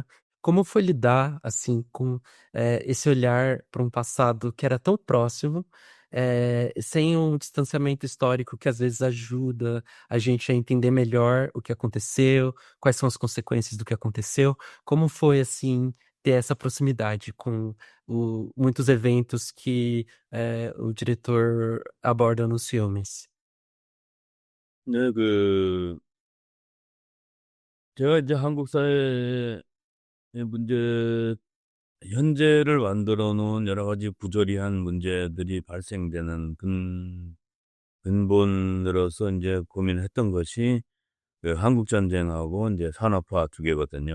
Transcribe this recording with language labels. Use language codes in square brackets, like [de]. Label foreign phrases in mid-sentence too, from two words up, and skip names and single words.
[pt] Como foi lidar, assim, com, esse olhar para um passado que era tão próximo, sem um distanciamento histórico que às vezes ajuda a gente a entender melhor o que aconteceu, quais são as consequências do que aconteceu? Como foi, assim, ter essa proximidade com muitos eventos que, o diretor aborda nos filmes? [ko] 네, 제가 이제 한국 사회의 문제, 현재를 만들어 놓은 여러 가지 부조리한 문제들이 발생되는 근본으로서 이제 고민했던 것이 그 한국 전쟁하고 이제 산업화 두 개거든요.